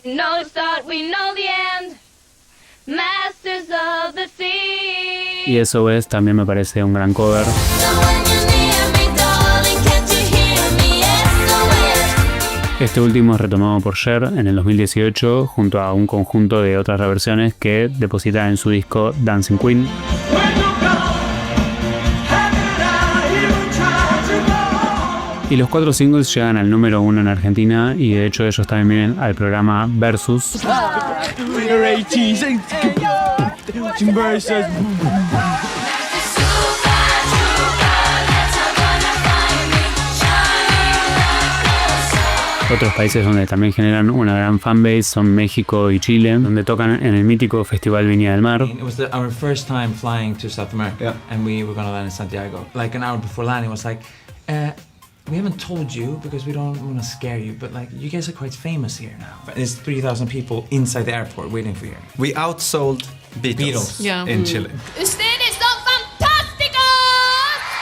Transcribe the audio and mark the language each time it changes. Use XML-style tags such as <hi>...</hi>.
<en>We know the start, we know the end. Masters of the sea.</en> <es>Y SOS también me parece un gran cover. Este último es retomado por Cher en el 2018 junto a un conjunto de otras reversiones que deposita en su disco Dancing Queen. Y los 4 singles llegan al número 1 en Argentina y de hecho ellos también vienen al programa Versus. Otros países donde también generan una gran fanbase son México y Chile, donde tocan en el mítico Festival Viña del Mar.</es> <en>It was our first time flying to South America, and we were going to land in Santiago. Like an hour before landing, it was like, we haven't told you because we don't want to scare you, but like you guys are quite famous here now. There's 3,000 people inside the airport waiting for you. We outsold Beatles in Chile.</en> <es>Ustedes son fantásticos.</es>